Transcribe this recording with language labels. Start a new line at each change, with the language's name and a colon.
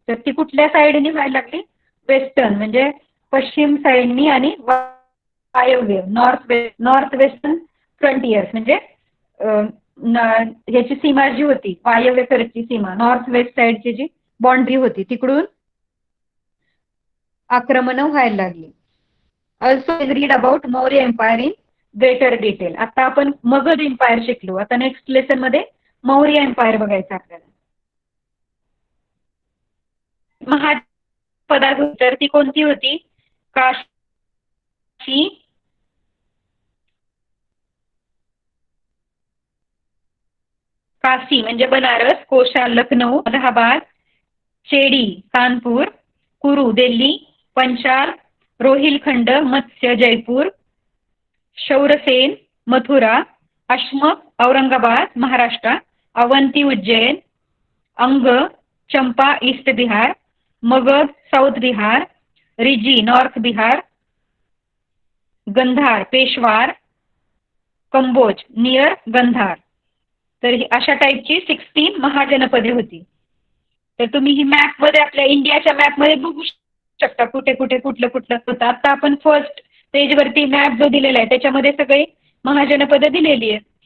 Marathi: तर ती कुठल्या साईडनी व्हायला लागली, वेस्टर्न म्हणजे पश्चिम साईडनी आणि वायव्य नॉर्थ वेस्टर्न फ्रंटियर्स म्हणजे ह्याची सीमा जी होती, वायव्येकडची सीमा, नॉर्थ वेस्ट साईडची जी बाउंड्री होती तिकडून आक्रमणं व्हायला लागली.
English: Also read about Maurya empire in greater detail.
Marathi: आता आपण मगध एम्पायर शिकलो, आता नेक्स्ट लेसन मध्ये मौर्य एम्पायर बघायचं आपल्याला. महापदावर ती कोणती होती, काशी म्हणजे बनारस, कोशा लखनौ अलाहाबाद, शेडी कानपूर, कुरू दिल्ली, पंचाल रोहिलखंड मत्स्य जयपूर, शौरसेन मथुरा, अश्मक औरंगाबाद महाराष्ट्र, अवंती उज्जैन, अंग चंपा east Bihar, Magadh south Bihar, Riji north Bihar, गंधार पेशवार, कंबोज नियर गंधार. तर अशा टाईपची 16 महाजनपदे होती. तर तुम्ही ही मॅप मध्ये आपल्या इंडियाच्या मॅप मध्ये बघू शकता कुठे कुठे कुठलं कुठलं होतं. आता आपण फर्स्ट पेज वरती मॅप जो दिलेला आहे त्याच्यामध्ये सगळी महाजनपदे दिलेली आहे.